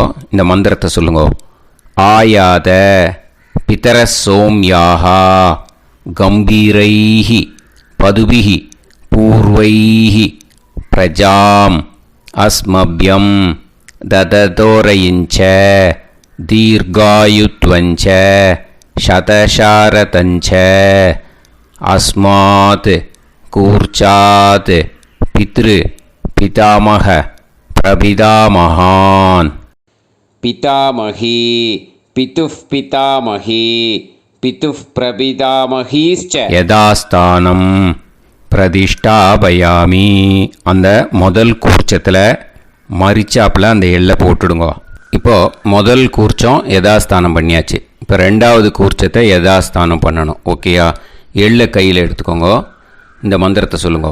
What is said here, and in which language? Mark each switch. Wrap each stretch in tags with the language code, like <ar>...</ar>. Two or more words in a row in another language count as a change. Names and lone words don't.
<ta>இந்த மந்திரத்தை சொல்லுங்க.</ta> <sa>आयात पितरः सोम्याः गम्भीरैः पथिभिः पूर्व्यैः प्रजाम् अस्मभ्यं ददतो रयिं च दीर्घायुत्वं च शतशारदं च अस्मात् कूर्चात् पितृ पितामह प्रपितामहान् पितामही पितुः पितामही पितुः प्रपितामहीश्च यथास्थानं प्रतिष्ठापयामि.</sa> <ta>அந்த முதல் கூர்ச்சத்தில் மரிச்சாப்பில் அந்த எள்ளை போட்டுடுங்க. இப்போது முதல் கூர்ச்சம் யதாஸ்தானம் பண்ணியாச்சு. இப்போ ரெண்டாவது கூர்ச்சத்தை யதாஸ்தானம் பண்ணணும். ஓகேயா? எள்ளை கையில் எடுத்துக்கோங்க. இந்த மந்திரத்தை சொல்லுங்க.</ta>